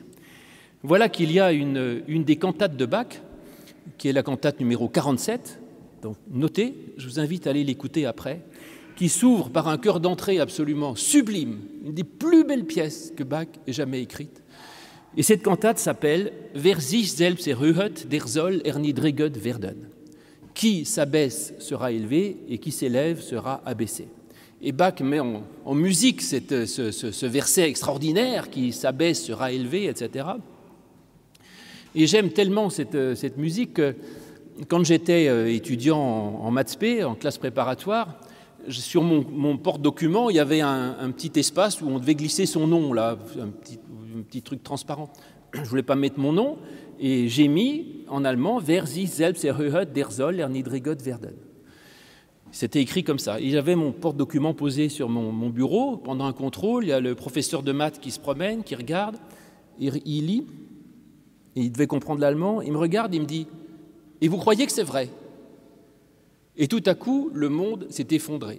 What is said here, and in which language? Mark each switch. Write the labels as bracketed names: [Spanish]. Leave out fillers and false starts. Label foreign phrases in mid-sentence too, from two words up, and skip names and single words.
[French] Voilà qu'il y a une des cantates de Bach, qui est la cantate numéro 47, donc notez, je vous invite à aller l'écouter après, qui s'ouvre par un chœur d'entrée absolument sublime, une des plus belles pièces que Bach ait jamais écrites. Et cette cantate s'appelle « [German] Wer sich selbst erhöht, der soll erniedriget werden ». [French] Qui s'abaisse sera élevé et qui s'élève sera abaissé. Et Bach met en musique ce verset extraordinaire, qui s'abaisse sera élevé, etc. Et j'aime tellement cette musique que quand j'étais étudiant en maths spé, en classe préparatoire, sur mon porte-document, il y avait un petit espace où on devait glisser son nom, là, un petit truc transparent. Je ne voulais pas mettre mon nom, et j'ai mis en allemand « [German] Wer sich selbst erhöht, der soll erniedriget werden ». [French] C'était écrit comme ça. Et j'avais mon porte-document posé sur mon bureau. Pendant un contrôle, il y a le professeur de maths qui se promène, qui regarde, il lit, et il devait comprendre l'allemand. Il me regarde, il me dit « Et vous croyez que c'est vrai ?» Et tout à coup, le monde s'est effondré.